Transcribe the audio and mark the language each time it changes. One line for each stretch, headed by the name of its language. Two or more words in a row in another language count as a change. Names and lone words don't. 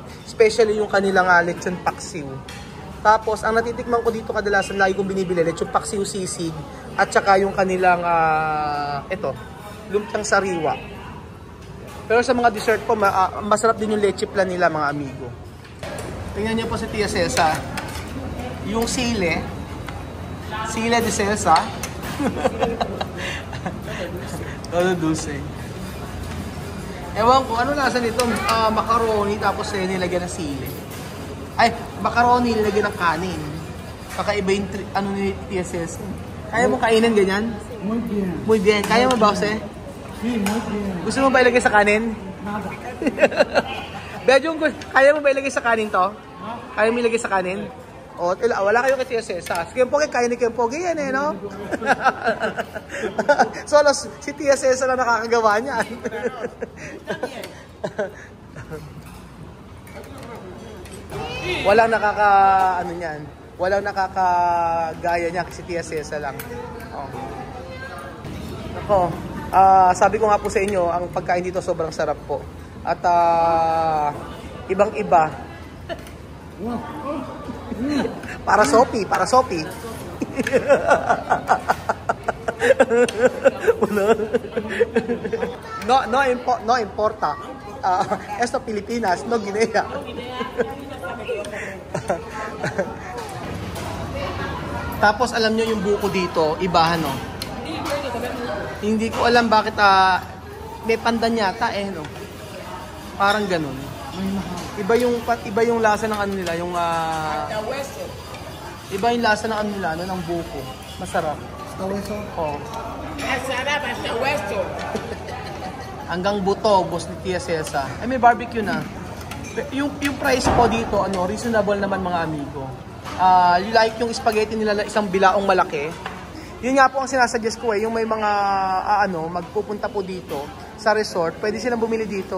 Filipino: Especially yung kanilang lechon paksiw. Tapos, ang natitikman ko dito kadalasan, lagi kong binibili, lechon paksiw sisig, at saka yung kanilang, lumpiang sariwa. Pero sa mga dessert po, masarap din yung leche plan nila, mga amigo. Tingnan niyo po si Tia Cesa. Yung sile de Cesa.
Spanish: Todo dulce.
Filipino: Ewan ko, ano lasa nito? Macaroni, tapos nilagyan ng sili. Ay, macaroni, nilagyan ng kanin. Kakaiba yung ni Tia Cesa. Kaya mo kainin ganyan?
Spanish: Muy bien. Muy bien.
Filipino: Kaya mo ba, Jose?
Spanish: Sí, muy bien.
Filipino: Gusto mo ba ilagay sa kanin?
Spanish: Nada.
Filipino: Bejong, kaya mo ba ilagay sa kanin to? Kaya mo ilagay sa kanin? O, wala kayo kay Tia Cesa. Si Kempogi, kaya ni Kempogi yan eh, no? Solo, si Tia Cesa na nakakagawa niyan. Walang niyan. Walang nakakagaya niya kasi Tia Cesa lang. Oh. Ako, sabi ko nga po sa inyo, ang pagkain dito sobrang sarap po. At ibang-iba.
Spanish: Para Sophie. No importa. Esto Pilipinas, no Guinea.
Filipino: Tapos alam nyo yung buko dito, ibahan no. Hindi ko alam bakit may pandan yata no. Parang ganun. Iba yung lasa ng ano nila, yung iba yung lasa ng ano nila, ng buko. Masarap.
Spanish: Hueso.
Filipino: Oh. Masarap
Spanish: hasta hueso.
Filipino: Hanggang buto, boss ni Tia Cesa. Ay, may barbecue na. Yung price po dito, reasonable naman mga amigo. Like yung spaghetti nila, isang bilaong malaki. Yun nga po ang sinasuggest ko yung may mga magpupunta po dito sa resort, pwede silang bumili dito.